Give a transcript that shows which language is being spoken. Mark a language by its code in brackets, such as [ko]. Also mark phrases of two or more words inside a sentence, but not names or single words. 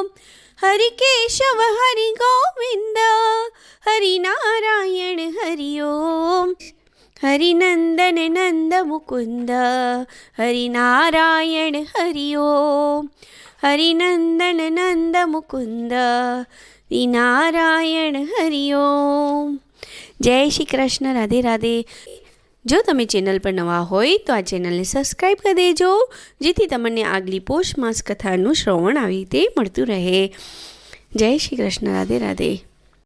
[sa] हरि केशव हरि गोविंद हरिनारायण हरि ओम. हरिनंदन नंद मुकुंद हरिनारायण हरि ओम. हरिनंदन नंद मुकुंद નારાયણ હરિ ઓમ. [gu] જય શ્રી કૃષ્ણ. રાધે રાધે. જો તમે ચેનલ પર નવા હોય તો આ ચેનલને સબસ્ક્રાઈબ કરી દેજો, જેથી તમને આગલી પોષ માસ કથાનું શ્રવણ આવી રીતે મળતું રહે. જય શ્રી કૃષ્ણ. રાધે રાધે.